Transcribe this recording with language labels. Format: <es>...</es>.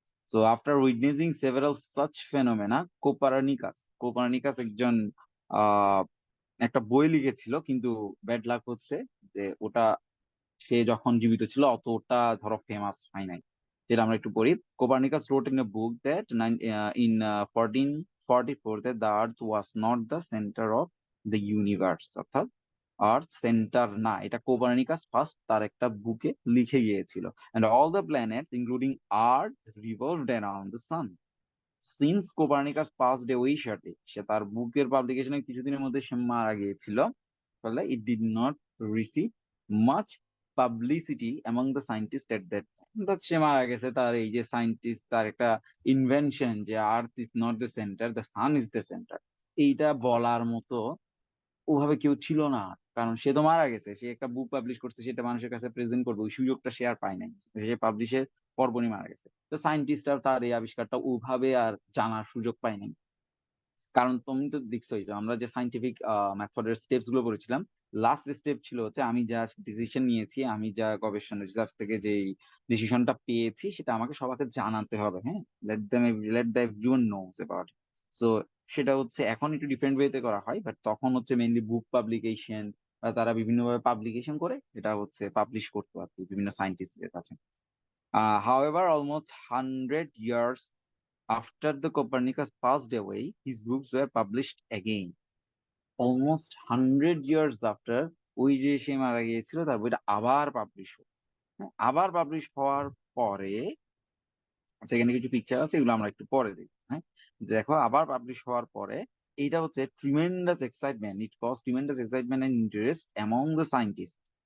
<en>so after witnessing several such phenomena,</en> <bn>Copernicus একজন আহ একটা বই লিখেছিল, কিন্তু ব্যাড লাক হচ্ছে যে ওটা সে যখন জীবিত ছিল অতটা ধরো ফেমাস হয় নাই। যেটা আমরা একটু পড়ি।</bn> <en>Copernicus wrote in a book that in 1444 that the earth was not the center of the universe,</en> <bn>অর্থাৎ আর্থ সেন্টার না, এটা কোপারনিকাস ফার্স্ট তার একটা বুকে লিখে গিয়েছিল।</bn> <en>and all the planets including earth revolved around the sun. Since Copernicus passed away shortly,</en> <bn>সে তার বুকের পাবলিকেশনের কিছুদিনের মধ্যে সে মারা গিয়েছিল,</bn> <en>ফলে it did not receive much publicity among the scientist at that time.</en> <bn>অর্থাৎ সে মারা গেছে, তার এই যে সায়েন্টিস্ট, তার একটা ইনভেনশন যে</bn> <en>earth is not the centre, the sun is the centre,</en> <bn>এইটা বলার মতো ওভাবে কেউ ছিল না। কারণ সে তো মারা গেছে, সে একটা বুক পাবলিশ করছে, সেটা মানুষের কাছে প্রেজেন্ট করবে, ওই সুযোগটা সে আর পায় নাই। সে পাবলিশের পরপরই মারা গেছে। তো সায়েন্টিস্টরা তার এই আবিষ্কারটা ওভাবে আর জানার সুযোগ পায় নাই। কারণ তুমি তো দেখছোই যে আমরা যে সাইন্টিফিক মেথডের স্টেপস গুলো করেছিলাম, লাস্ট স্টেপ ছিল হচ্ছে আমি যা ডিসিশন নিয়েছি, আমি যা গবেষণা রিসার্চ থেকে যে ডিসিশনটা পেয়েছি, সেটা আমাকে সবাইকে জানাতে হবে। হ্যাঁ,</bn> <en>Let the everyone knows about.</en> <bn>So সেটা হচ্ছে এখন একটু ডিফারেন্ট ওয়েতে করা হয়, বাট তখন হচ্ছে মেইনলি বুক পাবলিকেশন বা তারা বিভিন্নভাবে পাবলিকেশন করে এটা হচ্ছে পাবলিশ করতো আর কি বিভিন্ন সাইন্টিস্টদের কাছে।</bn> <en>However, almost 100 years after the Copernicus passed away, his books were published again. Almost 100 years after</en> <bn>ওই যে সে মারা গিয়েছিল তার বইটা আবার পাবলিশ হলো। হ্যাঁ, আবার পাবলিশ হওয়ার পরে সেখানে কিছু পিকচার আছে, এগুলো আমরা একটু পরে দেখবো। হ্যাঁ, দেখো আবার পাবলিশ হওয়ার পরে এইটা হচ্ছে tremendous excitement,</bn> <en>It cause tremendous excitement and interest among the scientist.</en>